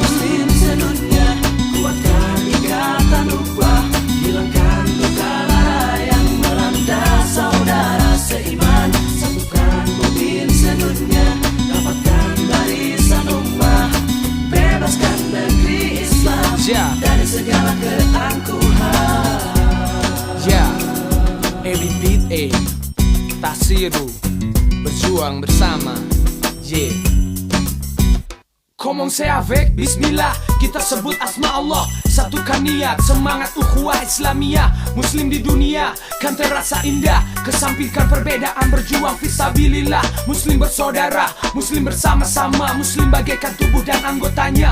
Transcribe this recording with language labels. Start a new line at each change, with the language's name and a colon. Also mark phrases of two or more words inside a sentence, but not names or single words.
Indonesian: Muslim sedunia kuatkan ikatan ukhuwah hilangkan luka lara yang melanda saudara seiman satukan mungkin sedunia dapatkan barisan ummah bebaskan negeri Islam dari segala keangkuhan.
English: Every beat
Indonesian: Tasiru berjuang bersama.
French: Commencez avec Bismillah.
Indonesian: kita sebut asma Allah. Satukan niat, semangat ukhuwah Islamiyah. Muslim di dunia kan terasa indah, kesampingkan perbedaan, berjuang fisabilillah. Muslim bersaudara, Muslim bersama-sama. Muslim bagaikan tubuh dan anggotanya.